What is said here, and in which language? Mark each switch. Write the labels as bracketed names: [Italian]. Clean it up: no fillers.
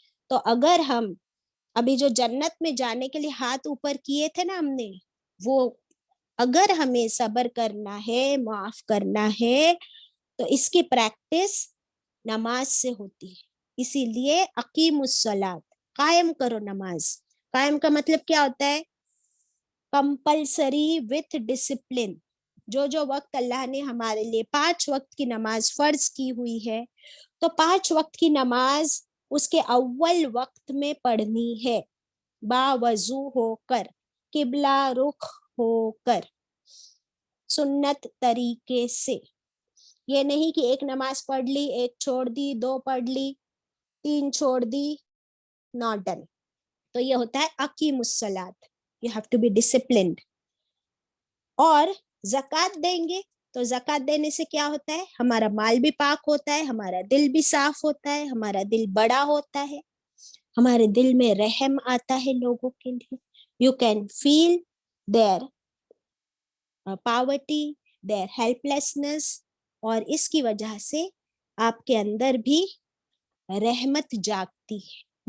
[Hindi] तो अगर हम अभी जो जन्नत में जाने के लिए हाथ ऊपर किए थे ना हमने, वो अगर हमें सबर करना है, माफ करना है, तो इसकी प्रैक्टिस नमाज से होती है. इसीलिए अकीमुस्सलात, कायम करो नमाज. कायम का मतलब क्या होता है? [English] Compulsory with discipline. [Hindi] जो जो वक्त अल्लाह ने हमारे लिए 5 वक्त की नमाज फर्ज की हुई है, तो 5 वक्त की नमाज उसके अव्वल वक्त में पढ़नी है, बावजू होकर, किबला रुख होकर, सुन्नत तरीके से. ये नहीं कि एक नमाज पढ़ ली, एक छोड़ दी, 2 पढ़ ली, 3 छोड़ दी, [English] Not done. [Hindi] तो ये होता है अकीमुस्सलात. [English] You have to be disciplined. [Hindi] और ज़कात देंगे, तो ज़कात देने से क्या होता है? हमारा माल भी पाक होता है, हमारा दिल भी साफ होता है, हमारा दिल बड़ा होता है, हमारे दिल में रहम आता है लोगों के लिए. [English] you can feel their poverty, their helplessness, [Hindi] और इसकी वजह से आपके अंदर भी रहमत जागती है.